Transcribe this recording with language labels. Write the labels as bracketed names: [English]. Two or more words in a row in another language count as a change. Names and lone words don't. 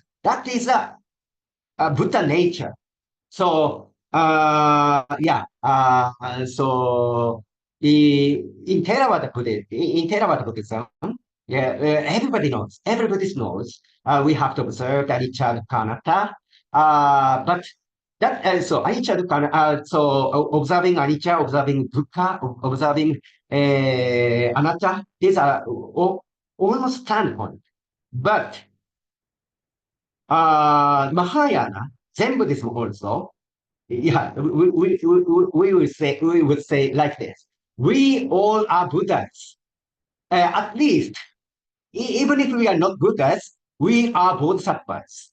[English] That is a Buddha nature. So in Theravada Buddhism, everybody knows we have to observe the [Pali] anicca dukkha anatta. [English] But that so [Pali] anicca dukkha, [English] observing anicca, observing dukkha, observing anatta, these are almost standpoint. But Mahayana, Zen Buddhism also, we would say like this: we all are Buddhas. At least, even if we are not Buddhas, we are Bodhisattvas.